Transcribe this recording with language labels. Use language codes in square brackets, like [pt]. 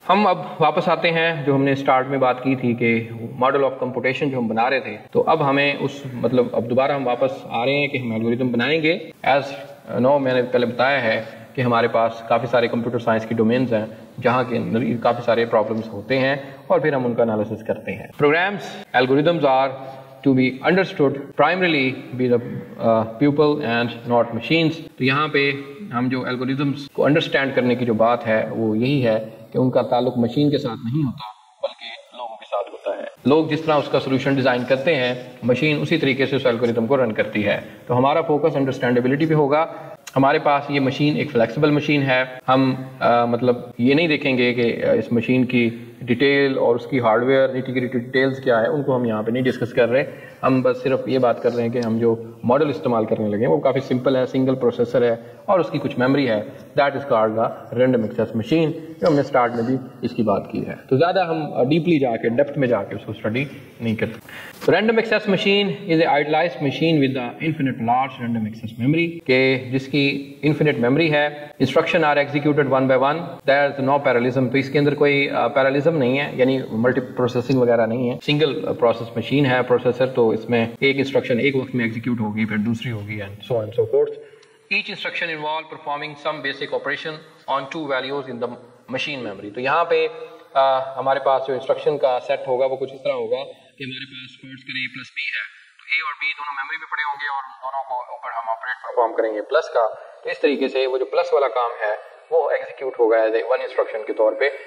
[ur] ہم اب واپس آتے ہیں جو ہم نے اسٹارٹ میں بات کی تھی کہ ماڈل آف کمپوٹیشن جو ہم بنا رہے تھے. تو اب ہمیں اب دوبارہ ہم واپس آ رہے ہیں کہ ہم الگوریدم بنائیں گے. ایز نو میں نے پہلے بتایا ہے کہ ہمارے پاس کافی سارے کمپیوٹر سائنس کی ڈومینز ہیں جہاں کے اندر کافی سارے پرابلمس ہوتے ہیں اور پھر ہم ان کا انالیسس کرتے ہیں. Programmes algorithms are [en] to be understood primarily by the people and not machines. [ur] تو یہاں پہ ہم جو الگوریدمس کو انڈرسٹینڈ کرنے کی جو بات ہے وہ یہی ہے کہ ان کا تعلق مشین کے ساتھ نہیں ہوتا بلکہ لوگوں کے ساتھ ہوتا ہے. لوگ جس طرح اس کا سولوشن ڈیزائن کرتے ہیں مشین اسی طریقے سے اس الگوریدم کو رن کرتی ہے. تو ہمارا فوکس انڈرسٹینڈیبلٹی پہ ہوگا. ہمارے پاس یہ مشین ایک فلیکسیبل مشین ہے. ہم مطلب یہ نہیں دیکھیں گے کہ اس مشین کی ڈیٹیل اور اس کی hard where nitty gritty details کیا ہے ان کو ہم یہاں پہ نہیں ڈسکس کر رہے. ہم بس صرف یہ بات کر رہے ہیں کہ ہم جو ماڈل استعمال کرنے لگے ہیں وہ کافی سمپل ہے, سنگل پروسیسر ہے اور اس کی کچھ میموری ہے. [en] that is called the random access machine, [ur] جو ہم نے اسٹارٹ میں بھی اس کی بات کی ہے. تو زیادہ ہم ڈیپلی جا کے ڈیپتھ میں جا کے اس کو اسٹڈی نہیں کرتے. [en] random access machine is a idealized machine with the infinite large random access memory, [ur] کہ جس کی انفینٹ میموری ہے. [en] Instruction are executed one by one, there is no parallelism. [ur] تو اس کے اندر کوئی پیرالزم نہیں ہے, یعنی ملٹی پروسیسنگ وغیرہ نہیں ہے. سنگل پروسیس مشین ہے پروسیسر, تو اس میں ایک انسٹرکشن ایک وقت میں ایگزیکیوٹ ہوگی, پھر دوسری ہوگی, [en] And so and so forth. Each instruction involve performing some basic operation on two values in the machine memory. [ur] تو یہاں پہ ہمارے پاس جو انسٹرکشن کا سیٹ ہوگا وہ کچھ اس طرح ہوگا کہ ہمارے پاس فرض کریں پلس بی ہے, تو اے اور بی دونوں میموری میں پڑے ہوں گے اور دونوں کو اوپر ہم آپریٹ پرفارم کریں گے پلس کا. تو اس طریقے سے وہ جو پلس والا کام ہے وہ ایگزیکیوٹ ہوگا ایز اے ون انسٹرکشن کے طور پہ.